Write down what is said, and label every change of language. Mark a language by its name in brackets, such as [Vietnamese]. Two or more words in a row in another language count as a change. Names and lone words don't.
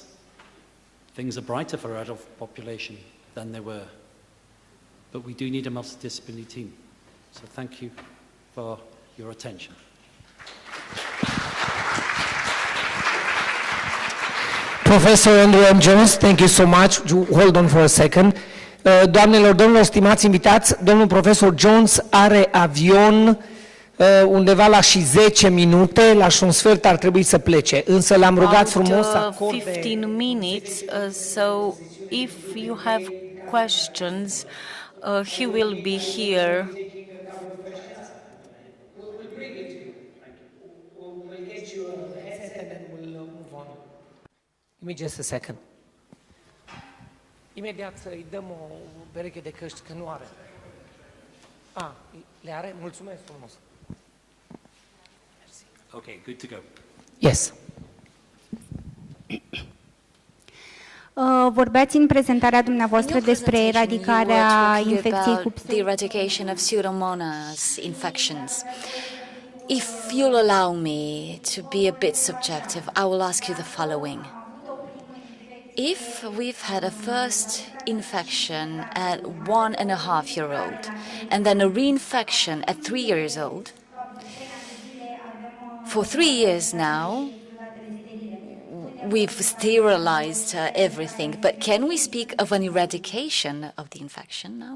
[English] Things are brighter for our adult population than they were. But we do need a multidisciplinary team. So thank you for your attention. Professor Andrew M. Jones, thank you so much. Hold on for a second. [Romanian] Doamnelor, domnilor, stimați invitați, domnul profesor Jones are avion undeva la și 10 minute, la și un sfert ar trebui să plece. Însă l-am rugat frumos să acorde... [English] 15 minutes, so if you have questions, he will be here. Just a second. [Romanian] Imediat să-i dăm o pereche de căști, că nu are. Le are? Mulțumesc frumos. [English] Okay, good to go. Yes. [Romanian] Vorbeați în prezentarea dumneavoastră despre eradicarea infecției cu [English] the eradication of Pseudomonas infections. If you'll allow me to be a bit subjective, I will ask you the following. If we've had a first infection at 1.5-year-old and then a reinfection at 3 years old, for 3 years now, we've sterilized everything, but can we speak of an eradication of the infection now?